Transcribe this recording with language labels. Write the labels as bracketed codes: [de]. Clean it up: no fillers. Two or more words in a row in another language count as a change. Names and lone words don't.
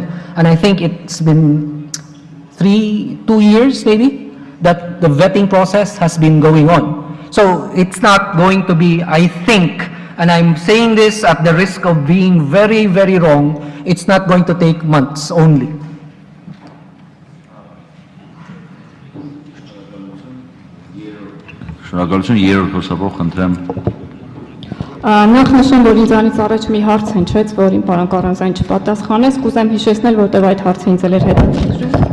[en] And I think it's been 2 years maybe that the vetting process has been going on. So it's not going to be, I think, and I'm saying this at the risk of being very, very wrong, it's not going to take months only. [hy] Շնորհակալություն, երրորդ խոսափող խնդրեմ։ Նախ նշեմ, որ ինձանից առաջ մի հարց հնչեց, որին պարոն Կարանզյան չպատասխանեց, կուզեմ հիշեցնել, որտեղ այդ հարցը ինձ էր հետաքրքրում։